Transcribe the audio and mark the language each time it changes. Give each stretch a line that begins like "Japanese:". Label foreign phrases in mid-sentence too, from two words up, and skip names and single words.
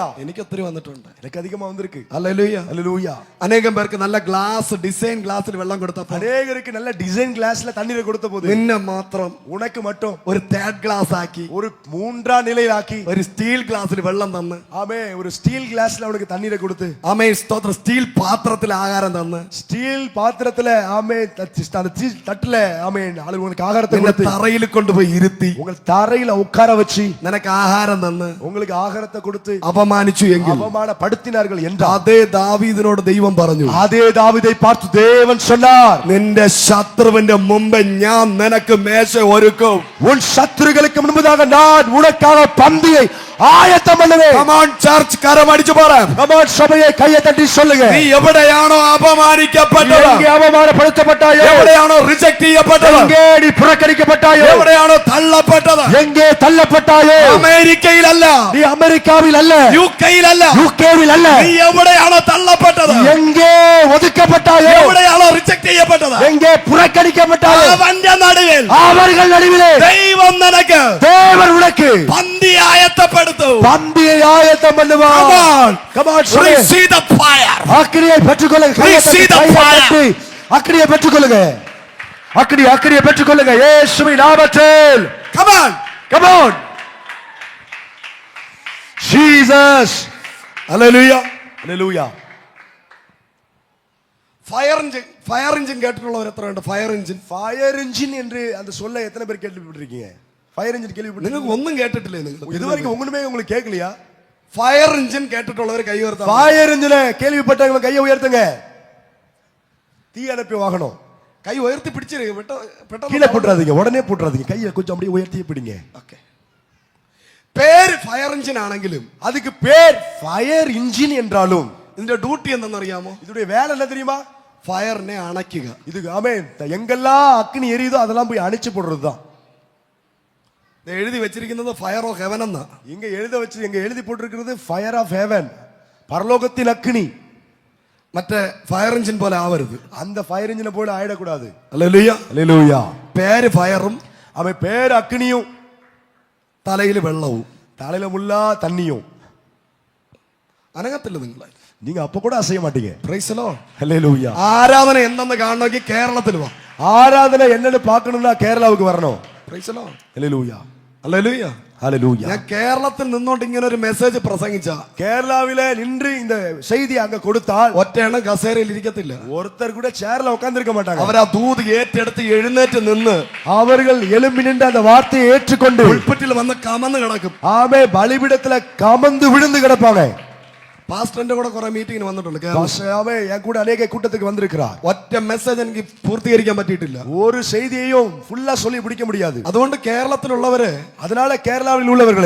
Malayalam: എനിക്ക് ഒത്തിരി വന്നിട്ടുണ്ട്.
Tamil: எனக்கு அதிகமா வந்திருக்கு.
Malayalam: ഹല്ലേലൂയ.
Tamil: ஹalleluya.
Malayalam: അനേകം പേർക്ക് നല്ല ഗ്ലാസ് ഡിസൈൻ ഗ്ലാസ്സിൽ വെള്ളം കൊടുത്തപ്പോൾ,
Tamil: அநேகருக்கு நல்ல டிசைன் கிளாஸ்ல தண்ணீரை கொடுத்த போது,
Malayalam: നിന്നെ മാത്രം
Tamil: உனக்கு மட்டும்
Malayalam: ഒരു തേർഡ് ഗ്ലാസ് ആക്കി,
Tamil: ஒரு மூன்றாம் நிலையில் ஆக்கி,
Malayalam: ഒരു സ്റ്റീൽ ഗ്ലാസ്സിൽ വെള്ളം തന്ന്,
Tamil: ஆமே ஒரு ஸ்டீல் கிளாஸ்ல உனக்கு தண்ணீரை கொடுத்து,
Malayalam: ആമേ സ്തോത്രം, സ്റ്റീൽ പാത്രത്തിൽ ആഹാരം തന്ന്,
Tamil: ஸ்டீல் பாத்திரத்துல ஆமே அந்த தட்டுல ஆமே உங்களுக்கு ஆகாரத்தை
Malayalam: നിന്നെ
Tamil: கொடுத்து,
Malayalam: തറയിൽ കൊണ്ടുപോയി ഇരുത്തി,
Tamil: உங்கள் தரையில உட்கார வச்சு,
Malayalam: നിനക്ക് ആഹാരം തന്ന്,
Tamil: உங்களுக்கு
Malayalam: ആഹാരത്തെ കൊടുത്ത് അപമാനിച്ചു എങ്കിൽ,
Tamil: அவமானப்படுத்தினார்கள் என்றால்,
Malayalam: അതേ ദാവീദിനോട് ദൈവം പറഞ്ഞു,
Tamil: அதே தாவீதை பார்த்து தேவன் சொன்னார்,
Malayalam: നിന്റെ ശത്രുവിന്റെ മുമ്പ് ഞാൻ നിനക്ക് മേശ ഒരുക്കും.
Tamil: உன் சத்துருக்களுக்கு முன்பதாக நான் உனக்காக பந்தியை ஆயத்தம் பண்ணுவேன்.
English: Come on church,
Malayalam: കരമടിച്ചു പറ.
English: Come on
Tamil: சபையை கையை தட்டி சொல்லுங்க.
Malayalam: നീ എവിടെയാണോ അപമാനിക്കപ്പെട്ടത്,
Tamil: எங்கே அவமானப்படுத்தப்பட்டாயோ,
Malayalam: എവിടെയാണോ റിജക്ട് ചെയ്യപ്പെട്ടത്,
Tamil: எங்கே நீ புறக்கணிக்கப்பட்டாயோ,
Malayalam: എവിടെയാണോ തള്ളപ്പെട്ടത്,
Tamil: எங்கே தள்ளப்பட்டாயோ,
Malayalam: അമേരിക്കയിലല്ല,
Tamil: நீ അമേരിക്കാவில் அல்ல,
Malayalam: യുകെയിലല്ല,
Tamil: യുകെയിൽ அல்ல,
Malayalam: നീ എവിടെയാണോ തള്ളപ്പെട്ടത്,
Tamil: எங்கே ஒதுக்கப்பட்டாயோ,
Malayalam: എവിടെയാണോ റിജക്ട് ചെയ്യപ്പെട്ടത്,
Tamil: எங்கே புறக்கணிக்கப்பட்டாயோ,
Malayalam: അവന്റെ നടുവിൽ,
Tamil: அவர்கள் நடுவிலே
Malayalam: ദൈവം നിനക്ക്,
Tamil: தேவன் உனக்கு
Malayalam: പന്തി ആയത്തപ്പെടുത്തും.
Tamil: பந்தியை ஆயத்தம் பண்ணுவார்.
English: Come on, Come on, receive the fire.
Tamil: அக்கினியை பெற்றுக்கொள்ளுங்க.
English: Receive the fire.
Tamil: அக்கினியை பெற்றுக்கொள்ளுங்க. அக்கினியை பெற்றுக்கொள்ளுங்க இயேசுவின் நாமத்தில்.
English: Come on, Come on. Jesus. hallelujah. Hallelujah. fire engine
Malayalam: കേട്ടിട്ടുള്ളവർ എത്ര ഉണ്ട്?
English: fire engine
Tamil: என்று அந்த சொல்ல எத்தனை பேர் கேள்விப்பட்டிருக்கீங்க?
English: fire engine
Tamil: கேள்விப்பட்டிருக்கீங்க?
Malayalam: നിങ്ങൾക്ക് ഒന്നും കേട്ടിട്ടില്ലേ? നിങ്ങൾ
Tamil: இதுவரைக்கும் ஒண்ணுமே உங்களுக்கு கேட்கலையா?
English: fire engine
Malayalam: കേട്ടിട്ടുള്ളവർ കൈ ഉയർത്താം.
English: fire engine
Tamil: கேள்விப்பட்டவங்க கையை ഉയർത്തുங்க. தீ அணைப்பு வாகனம்
Malayalam: കൈ ഉയർത്തി പിടിച്ചിരിക്കും,
Tamil: கீழே போட்டுறாதீங்க, உடனே போட்டுறாதீங்க, கையை கொஞ்சம் அப்படியே உயர்த்தி பிடிங்க.
Malayalam: ഓക്കെ. പേര്
English: fire engine
Malayalam: ആണെങ്കിലും
Tamil: அதுக்கு பேர்
English: fire engine
Tamil: என்றாலும்
Malayalam: ഇതിന്റെ ഡ്യൂട്ടി എന്തെന്നറിയാമോ?
Tamil: இதோட வேலை என்ன தெரியுமா?
Malayalam: ഫയറിനെ അണയ്ക്കുക.
Tamil: இது ஆமென், எங்கெல்லாம் அக்கினி எரியுதோ அதெல்லாம் போய் அணைச்சு போடுறதுதான்.
Malayalam: എഴുതി വെച്ചിരിക്കുന്നത്
English: fire of heaven
Malayalam: എന്നാ.
Tamil: இங்க எழுதி போட்டிருக்கிறது
English: fire of heaven,
Tamil: பரலோகத்தின் அக்கினி.
Malayalam: മറ്റേ
English: fire engine
Malayalam: പോലെ ആവരുത്,
Tamil: அந்த
English: fire engine
Tamil: போல ஆயிடக்கூடாது.
Malayalam: ഹല്ലേലൂയ.
Tamil: ஹalleluya.
Malayalam: പേര് ഫയറും
Tamil: அவன் பேர் அக்கினியும்,
Malayalam: തലയിൽ വെള്ളവും,
Tamil: தலையில முள்ளா தண்ணியும்.
Malayalam: അനങ്ങത്തില്ല നിങ്ങളെ,
Tamil: நீங்க அப்ப கூட அசைய மாட்டீங்க.
English: praise the Lord.
Tamil: ஹalleluya.
Malayalam: ആരാധന എന്തെന്ന് കാണണമെങ്കിൽ കേരളത്തിൽ വാ.
Tamil: ஆராதனை என்னன்னு பார்க்கணும்னா கேரளாவுக்கு வரணும்.
English: praise the Lord.
Tamil: ஹalleluya.
Malayalam: ഹല്ലേലൂയ.
Tamil: ஹalleluya.
Malayalam: ഞാൻ കേരളത്തിൽ നിന്നോണ്ട് ഇങ്ങനെ ഒരു മെസ്സേജ് പ്രസംഗിച്ച
Tamil: கேரளாவிலே நின்று இந்த செய்தி அங்க கொடுத்தால்
Malayalam: ഒറ്റയെണ്ണം കസേരയിൽ ഇരിക്കത്തില്ല.
Tamil: ஒருத்தர் கூட சேர்ல உட்கார்ந்திருக்க மாட்டாங்க.
Malayalam: അവരാ ദൂത് ഏറ്റെടുത്ത് എഴുന്നേറ്റ് നിന്ന്
Tamil: அவர்கள் எழும்பி நின்று அந்த வார்த்தையை ஏற்றுக்கொண்டு
Malayalam: ഉൾപ്പറ്റിൽ വന്ന് കമന്ന് കിടക്കും.
Tamil: ஆமே பலிபீடத்துல கமந்து விழுந்து கிடப்பாங்க.
Malayalam: പാസ്റ്ററിന്റെ കൂടെ കുറെ മീറ്റിംഗിന് വന്നിട്ടുണ്ട് കേരളത്തിൽ.
Tamil: பாஸ்டர் என் கூட அநேக கூட்டத்துக்கு வந்திருக்கிறார்.
Malayalam: ഒറ്റ മെസ്സേജ് എനിക്ക് പൂർത്തീകരിക്കാൻ പറ്റിയിട്ടില്ല.
Tamil: ஒரு செய்தியையும் ஃபுல்லா சொல்லி முடிக்க முடியாது.
Malayalam: അതുകൊണ്ട് കേരളത്തിലുള്ളവര്
Tamil: அதனால கேரளாவில் உள்ளவர்களை